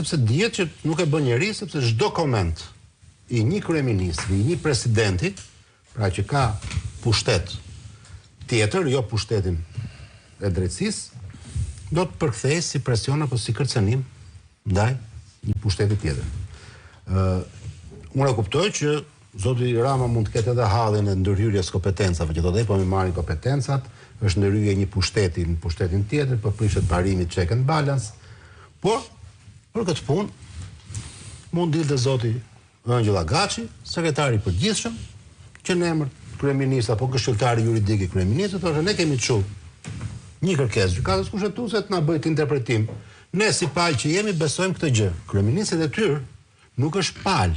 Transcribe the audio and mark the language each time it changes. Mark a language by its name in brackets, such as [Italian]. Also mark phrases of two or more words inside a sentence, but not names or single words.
[Albanian] Sepse dihet që nuk e bën njeri, sepse çdo koment i një kryeministri, i një presidenti, pra që ka pushtet tjetër, jo pushtetin e drejtësisë, do të përkthej si presion apo si kërcënim ndaj një pushteti tjetër. Unë e kuptoj që zoti Rama mund të ketë edhe hallin e ndërhyrjes kompetencave, që thotë po më marrin kompetencat, është ndërhyrje një pushteti në pushtetin tjetër, po prishet parimi [English] check and balance. [Albanian] Por për këtë punë mund dilte zoti Angela Gaçi, sekretari i përgjithshëm, që në emër kryeminist apo këshilltari juridik i kryeministrit, thoshte ne kemi çu një kërkesë gjykatës kushtetuese të na bëjë interpretim. Ne si palë që jemi besojmë këtë gjë. Kryeministri i tyr nuk është palë.